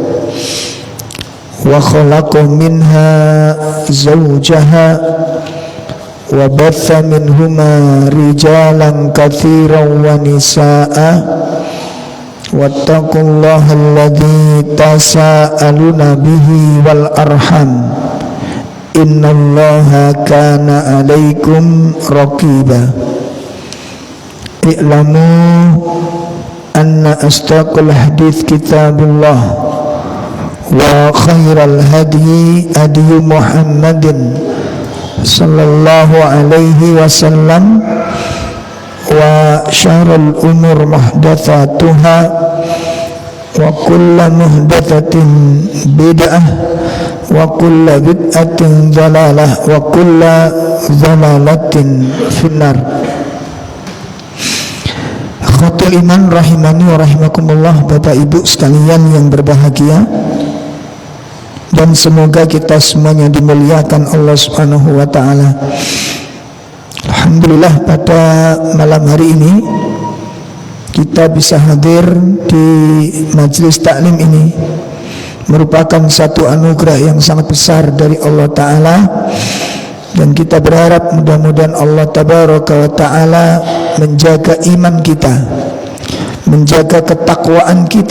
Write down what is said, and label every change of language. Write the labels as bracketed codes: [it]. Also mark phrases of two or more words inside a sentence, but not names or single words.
[ar] وخلق منها زوجها وبث منهما رجالا كثيرا ونساء واتقوا الله الذي تساءلون به والأرحام إن الله كان عليكم رقيبا. اعلموا أن أصدق الحديث كتاب الله وخير الهدي هدي محمد صلى الله عليه وسلم وشر الأمور محدثاتها وكل محدثة بدعة وكل بدعة ضلالة وكل ضلالة في النار. أخوات الإيمان رحمني ورحمكم الله, [id] Bapak Ibu sekalian yang berbahagia, dan semoga kita semuanya dimuliakan Allah [ar] سبحانه وتعالى. [id] Alhamdulillah, pada malam hari ini kita bisa hadir di majelis taklim ini merupakan satu anugerah yang sangat besar dari Allah taala, dan kita berharap mudah-mudahan Allah [ar] تبارك وتعالى [id] menjaga iman kita, menjaga ketakwaan kita.